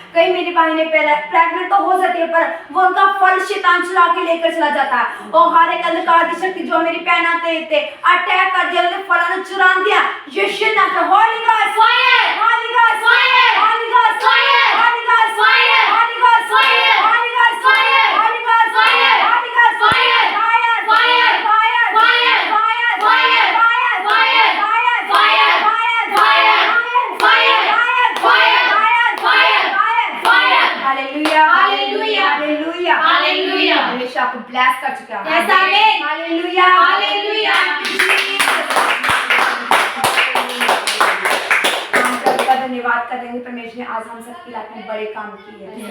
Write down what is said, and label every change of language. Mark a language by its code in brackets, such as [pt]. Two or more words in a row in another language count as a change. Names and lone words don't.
[hi] कई मेरी बहनें प्रेग्नेंट तो हो जाती है, पर वो उनका फल शैतान चुरा के लेकर चला जाता है। और हर एक अंधकार की शक्ति जो मेरी बहन आते थे अटैक कर दिया, उन्होंने फल चुरा दिया। यीशु नाम से [en] Holy God fire, Holy God fire, Holy God fire, Holy God fire, Holy God fire, Holy God fire, Holy God fire, Holy God fire, fire, fire, fire, fire, fire, fire, fire, fire, fire, fire, fire, fire, fire, fire, fire. [hi] हालेलुया, हालेलुया, हालेलुया, हालेलुया। हमेशा आपको ब्लेस कर चुका है। यस, आमीन। हालेलुया, हालेलुया। हम प्रभु का धन्यवाद करेंगे, परमेश्वर ने आज हम सबकी लाइफ में बड़े काम किए।